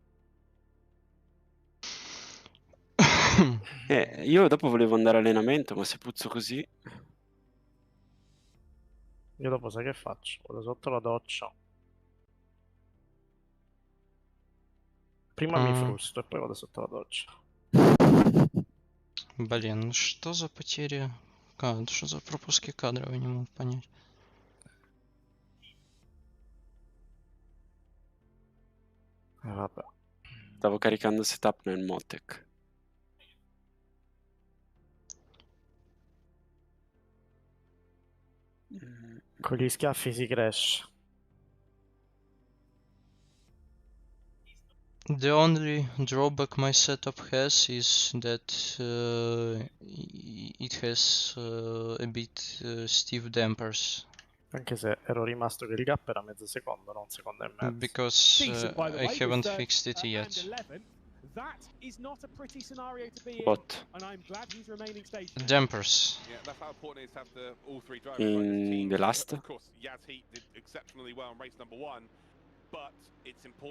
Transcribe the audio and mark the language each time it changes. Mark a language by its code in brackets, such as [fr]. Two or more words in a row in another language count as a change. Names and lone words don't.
[it] Io dopo volevo andare all'allenamento, ma se puzzo così. Io dopo sai che faccio? Vado sotto la doccia. Prima mi frusto e poi vado sotto la doccia. [ru] Блин, что за потери? Что за пропуски кадров, я не могу понять. [it] Vabbè. Stavo caricando setup nel Motec. Con gli schiaffi si cresce. [en] The only drawback my setup has is that it has a bit stiff dampers. [it] Anche se ero rimasto che il gap era mezzo secondo, non un secondo e mezzo. [en] Because I haven't fixed it yet. That is not a pretty scenario to be in, What? and I'm glad he's remaining stationary. Dampers. Yeah, that's how important it is to have all three drivers right as a In team. the last? Of course, Yazheat did exceptionally well in race number 1, but it's important